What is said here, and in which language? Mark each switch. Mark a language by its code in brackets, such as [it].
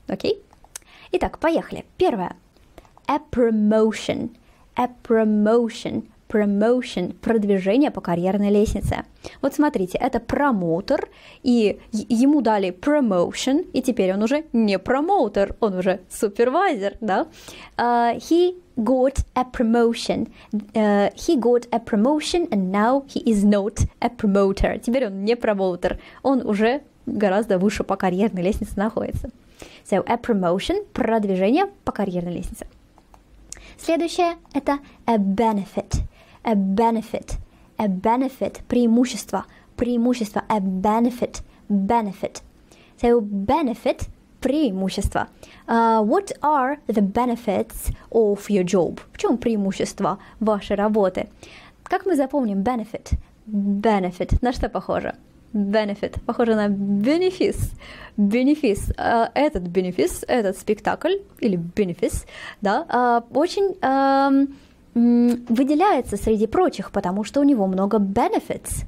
[ru] Окей? Итак, поехали. Первое. A promotion. [en] A promotion. Promotion. [ru] Продвижение по карьерной лестнице. Вот смотрите, это промоутер, и ему дали promotion, и теперь он уже не промоутер, он уже супервайзер, да? [en] He got a promotion. He got a promotion, and now he is not a promoter. [ru] Теперь он не промоутер, он уже гораздо выше по карьерной лестнице находится. [en] So, a promotion. [ru] Продвижение по карьерной лестнице. Следующее – это a benefit. [en] A benefit. A benefit. [ru] Преимущество. Преимущество. [en] A benefit. Benefit. So, benefit. [ru] Преимущество. [en] What are the benefits of your job? [ru] В чем преимущество вашей работы? Как мы запомним benefit? Benefit. На что похоже? Benefit. Похоже на бенефис. Бенефис. Этот бенефис, этот спектакль, или бенефис, да, очень выделяется среди прочих, потому что у него много benefits.